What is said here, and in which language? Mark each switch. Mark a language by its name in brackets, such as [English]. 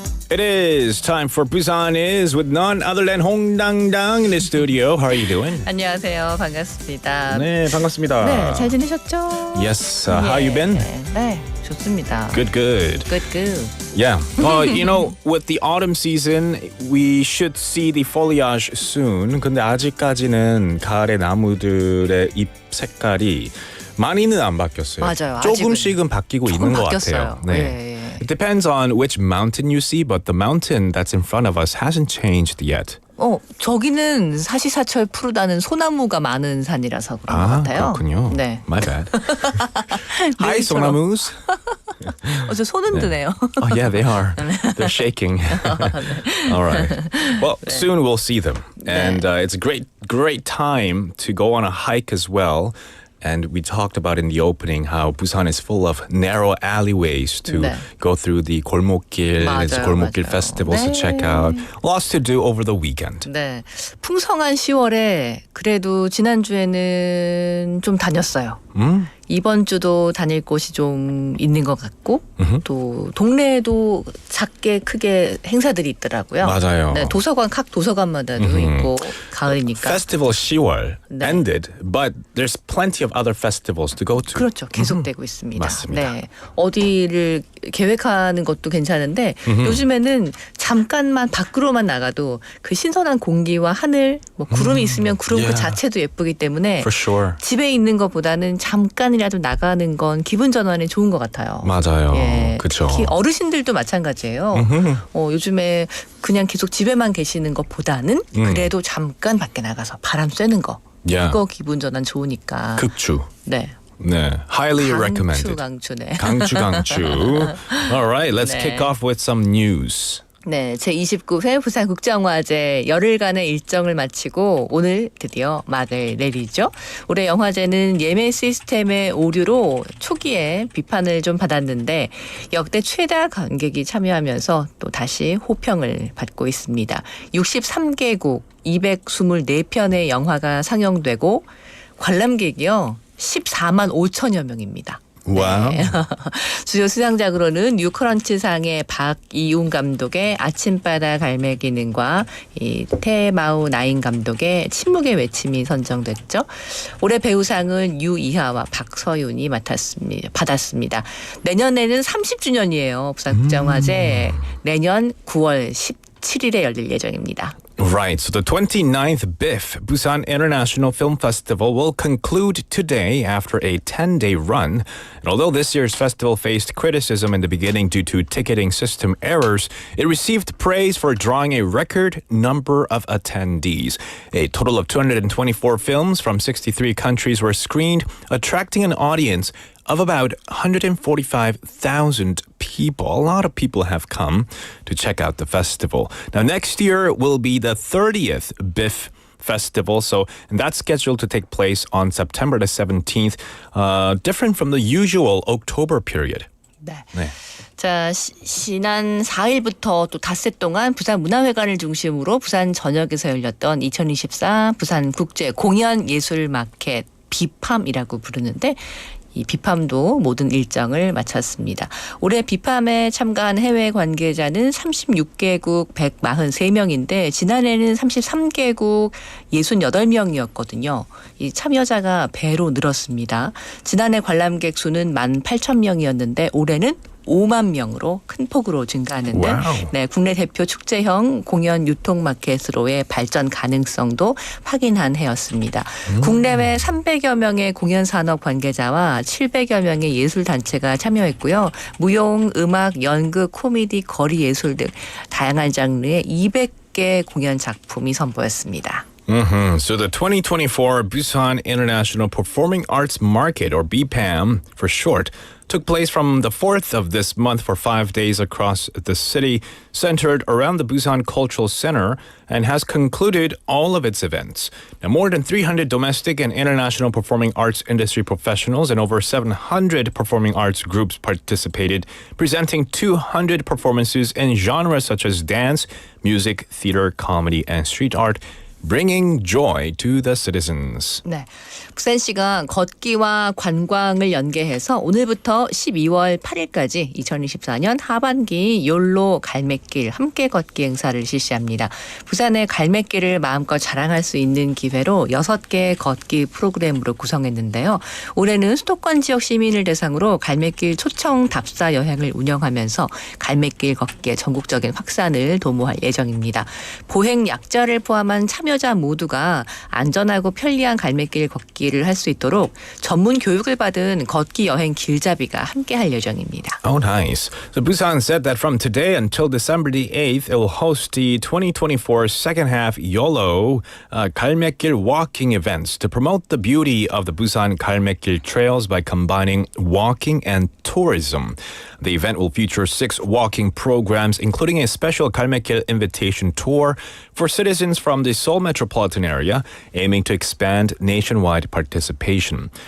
[English] It is time for Busan Is with none other than Hong Dang in the studio. How are you doing? [Korean] 안녕하세요. 반갑습니다. 네, 반갑습니다. 네, 잘 지내셨죠? [English] Yes. How you been? [Korean] 네, 좋습니다. [English] Good. Good. Yeah. Well, you know, with the autumn season, we should see the foliage soon. [Korean] 근데 아직까지는 가을의 나무들의 잎 색깔이 많이는 안 바뀌었어요. 맞아요. 조금씩은 바뀌고 있는 것 바뀌었어요. 같아요. 네. [English] It depends on which mountain you see, but the mountain that's in front of us hasn't changed yet. [Korean] 저기는 사시사철 푸르다는 소나무가 많은 산이라서 그런 것 같아요. 그렇군요. 네. [English] My bad. Hi, 소나무s. [Korean] 저 손 흔드네요. [English] Oh yeah, they are. They're shaking. All right. Well, soon we'll see them, and it's a great time to go on a hike as well. And we talked about in the opening how Busan is full of narrow alleyways to go through the 골목길. It's 골목길 festivals to check out. Lots to do over the weekend. [Korean] 네, 풍성한 10월에 그래도 지난주에는 좀 다녔어요. 이번 주도 다닐 곳이 좀 있는 것 같고 또 동네에도 작게 크게 행사들이 있더라고요. 맞아요. 네, 도서관 각 도서관마다도 있고 가을이니까. [English] Festival 10월 ended, but there's plenty of other festivals to go to. [Korean] 그렇죠. 계속되고 있습니다. 맞습니다. 네, 어디를 계획하는 것도 괜찮은데 요즘에는 잠깐만 밖으로만 나가도 그 신선한 공기와 하늘, 뭐 구름이 있으면 구름 그 자체도 예쁘기 때문에 [English] For sure. [Korean] 집에 있는 것보다는 잠깐이라도 나가는 건 기분 전환에 좋은 것 같아요. 맞아요. 그렇죠. 특히 어르신들도 마찬가지예요. 요즘에 그냥 계속 집에만 계시는 것보다는 그래도 잠깐 밖에 나가서 바람 쐬는 거. 그거 기분 전환 좋으니까. 극주. 네. [English] 네, highly recommended. [Korean] 강추. 네. 강추. All right, let's kick off with some news. 네, 제29회 부산국제영화제 열흘간의 일정을 마치고 오늘 드디어 막을 내리죠. 올해 영화제는 예매 시스템의 오류로 초기에 비판을 좀 받았는데 역대 최다 관객이 참여하면서 또 다시 호평을 받고 있습니다. 63개국 224편의 영화가 상영되고 관람객이요 14만 5천여 명입니다. 와우. 네. 주요 수상작으로는 뉴크런치상의 박이웅 감독의 아침바다 갈매기는과 이 태마우 나인 감독의 침묵의 외침이 선정됐죠. 올해 배우상은 유이하와 박서윤이 받았습니다. 내년에는 30주년이에요. 부산국제영화제. 내년 9월 17일에 열릴 예정입니다. [English] Right, so the 29th BIF, Busan International Film Festival, will conclude today after a 10-day run. And although this year's festival faced criticism in the beginning due to ticketing system errors, it received praise for drawing a record number of attendees. A total of 224 films from 63 countries were screened, attracting an audience of about 145,000 people. A lot of people have come to check out the festival. Now, next year will be the 30th BIF Festival, and that's scheduled to take place on September the 17th, different from the usual October period. [Korean] 네. 자, 지난 4일부터 또 닷새 동안 부산문화회관을 중심으로 부산 전역에서 열렸던 2024 부산 국제 공연 예술 마켓 비팜이라고 부르는데 이 비팜도 모든 일정을 마쳤습니다. 올해 비팜에 참가한 해외 관계자는 36개국 143명인데 지난해는 33개국 68명이었거든요. 이 참여자가 배로 늘었습니다. 지난해 관람객 수는 18,000명이었는데 올해는 5만 명으로 큰 폭으로 증가하는데 네, 국내 대표 축제형 공연 유통 마켓으로의 발전 가능성도 확인한 해였습니다. 국내외 300여 명의 공연 산업 관계자와 700여 명의 예술 단체가 참여했고요. 무용, 음악, 연극, 코미디, 거리 예술 등 다양한 장르의 200개 공연 작품이 선보였습니다. [English] So the 2024 Busan International Performing Arts Market, or BPAM for short, took place from the 4th of this month for 5 days across the city, centered around the Busan Cultural Center, and has concluded all of its events. Now, more than 300 domestic and international performing arts industry professionals and over 700 performing arts groups participated, presenting 200 performances in genres such as dance, music, theater, comedy, and street art, bringing joy to the citizens. [Korean] 네, 부산시가 걷기와 관광을 연계해서 오늘부터 12월 8일까지 2024년 하반기 욜로 갈매길 함께 걷기 행사를 실시합니다. 부산의 갈매길을 마음껏 자랑할 수 있는 기회로 6개 걷기 프로그램으로 구성했는데요. 올해는 수도권 지역 시민을 대상으로 갈매길 초청 답사 여행을 운영하면서 갈매길 걷기의 전국적인 확산을 도모할 예정입니다. 보행 약자를 포함한 참여 참여자 모두가 안전하고 편리한 갈매길 걷기를 할 수 있도록 전문 교육을 받은 걷기 여행 길잡이가 함께할 예정입니다. [English] Oh, nice. So Busan said that from today until December the 8th, it will host the 2024 second half YOLO 갈매길 walking events to promote the beauty of the Busan 갈매길 trails by combining walking and tourism. The event will feature 6 walking programs, including a special 갈매길 invitation tour for citizens from the Seoul metropolitan area, aiming to expand nationwide participation.